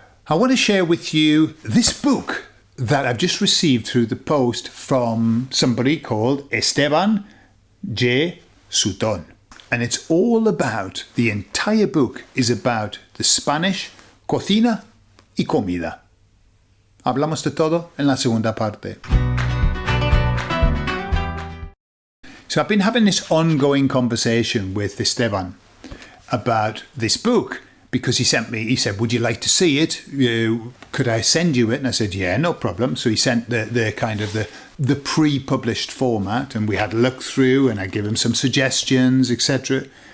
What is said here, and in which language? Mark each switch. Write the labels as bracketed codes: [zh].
[en] I want to share with you this book that I've just received through the post from somebody called Esteban Sutón. And it's all about, the entire book is about the Spanish [es] cocina y comida. Hablamos de todo en la segunda parte. [en] So I've been having this ongoing conversation with Esteban about this book because he said, would you like to see it? Could I send you it? And I said, yeah, no problem. So he sent the pre-published format, and we had a look through, and I gave him some suggestions, etc.